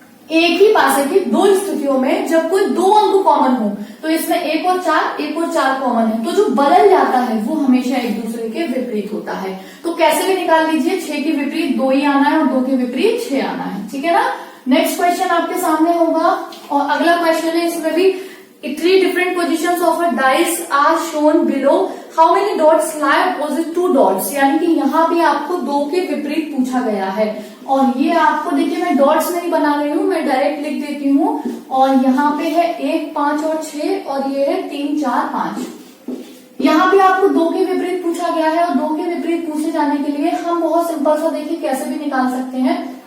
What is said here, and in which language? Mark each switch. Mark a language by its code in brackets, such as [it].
[hi] एक ही पासे की 2 स्थितियों में जब कोई 2 अंक कॉमन हो, तो इसमें 1 और 4 कॉमन है, तो जो बदल जाता है वो हमेशा एक दूसरे के विपरीत होता है। तो कैसे भी निकाल लीजिए, 6 के विपरीत 2 ही आना है और 2 के विपरीत 6 आना है, ठीक है ना। नेक्स्ट क्वेश्चन आपके सामने होगा, और अगला क्वेश्चन है, इसमें भी [en] 3 different positions of a dice are shown below. How many dots lie opposite 2 dots? [hi] यानी कि यहाँ भी आपको 2 के विपरीत पूछा गया है। और ये आपको देखिए, मैं डॉट्स नहीं बना रही हूँ, मैं डायरेक्ट लिख देती हूँ। और यहाँ पे है 1 5 और 6, और ये है 3 4 5। यहाँ भी आपको 2 के विपरीत पूछा गया है, और 2 के विपरीत पूछे जाने के लिए हम बहुत सिंपल सा देखिए कैसे भी निकाल सकते हैं।